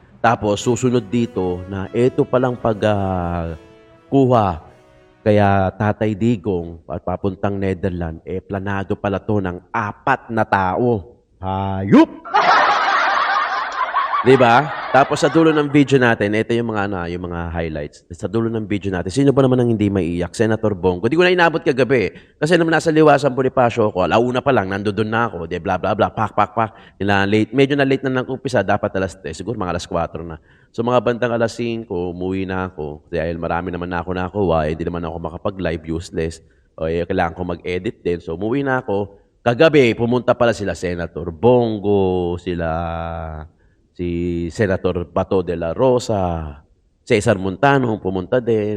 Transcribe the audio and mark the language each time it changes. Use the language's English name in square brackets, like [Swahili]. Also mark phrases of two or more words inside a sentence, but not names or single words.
[Filipino] Tapos susunod dito na ito palang kuha kaya Tatay Digong at papuntang Netherlands, planado pala to ng 4 na tao. Hayop! Di ba? Tapos sa dulo ng video natin, ito yung mga yung mga highlights. Sa dulo ng video natin, sino ba naman ang hindi maiiyak? Senator Bongo. Di ko na inabot kagabi. Kasi nung nasa liwasan Bonifacio ko, alauna pa lang, nandoon na ako. Di bla bla bla, pak pak pak. Late, medyo na late na ng umpisa, dapat alas 3, siguro mga alas 4 na. So mga bandang alas 5, umuwi na ako. Dahil marami naman na ako nakuha, hindi naman ako makapag-live, useless. O kailangan ko mag-edit din. So umuwi na ako. Kagabi, pumunta pala sila Senator Bongo, si Senator Bato de la Rosa, Cesar Montano, pumunta din.